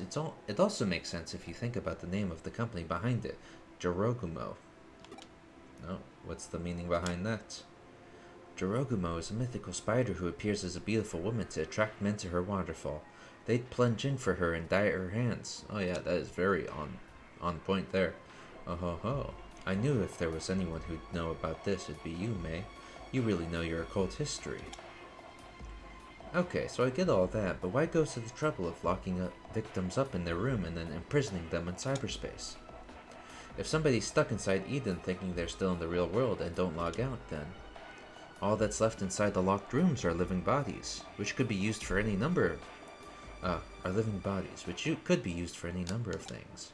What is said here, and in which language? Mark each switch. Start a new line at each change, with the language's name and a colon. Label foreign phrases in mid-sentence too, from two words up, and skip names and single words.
English: It also makes sense if you think about the name of the company behind it, Jirogumo. Oh, what's the meaning behind that? Jirogumo is a mythical spider who appears as a beautiful woman to attract men to her waterfall. They'd plunge in for her and die at her hands. Oh yeah, that is very on point there. Oh ho ho. I knew if there was anyone who'd know about this, it'd be you, May. You really know your occult history. Okay, so I get all that, but why go to the trouble of locking victims up in their room and then imprisoning them in cyberspace? If somebody's stuck inside Eden thinking they're still in the real world and don't log out, then all that's left inside the locked rooms are living bodies, which could be used for any number of things.